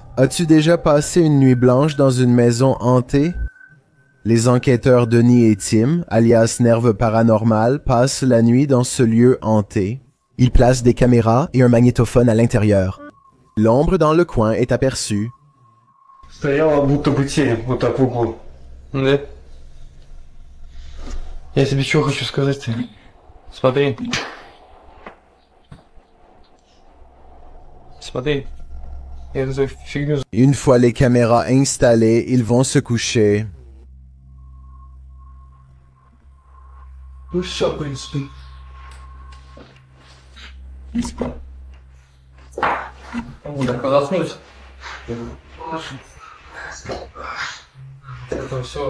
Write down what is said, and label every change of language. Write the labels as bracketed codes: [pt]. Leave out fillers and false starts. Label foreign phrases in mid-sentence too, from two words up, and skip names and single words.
[fr] As-tu déjà passé une nuit blanche dans une maison hantée? Les enquêteurs Denis et Tim, alias Nerve Paranormal, passent la nuit dans ce lieu hanté. Ils placent des caméras et un magnétophone à l'intérieur. L'ombre dans le coin est aperçue. [ru] Стояла будто бы тень, вот так в углу. Да? Я тебе что хочу сказать ты? Смотри. Смотри. Я эту фигню... [fr] Une fois les caméras installées, ils vont se coucher. [ru] Ну все, в принципе. Так, заснуть. Это все.